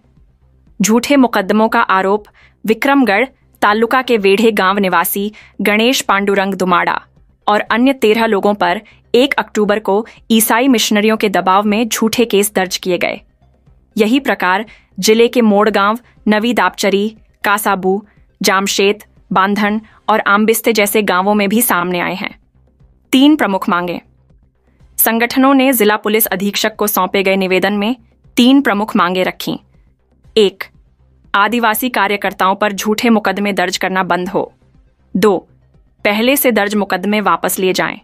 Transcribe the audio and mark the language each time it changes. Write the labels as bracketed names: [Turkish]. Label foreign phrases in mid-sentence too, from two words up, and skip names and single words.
[Hindi] झूठे मुकदमों का आरोप विक्रमगढ़ तालुका के वेढ़े गांव निवासी गणेश पांडुरंग दुमाड़ा और अन्य 13 लोगों पर 1 अक्टूबर को ईसाई मिशनरियों के दबाव में झूठे केस दर्ज किए गए। यही प्रकार जिले के मोड़गांव, नवी दापचरी, कासाबू, जामशेद, बांधन और आम्बिस्ते जैसे गांवों में भी सामने आए हैं। 3 प्रमुख मांगे। संगठनों ने जिला पुलिस अधीक्षक को सौंपे गए निवेदन में 3 प्रमुख मांगे रखीं। 1. आदिवासी कार्यकर्ताओं पर झूठे मुकदमे दर्ज करना बंद हो। 2. पहले से दर्ज मुकदमे वापस लिए जाएं।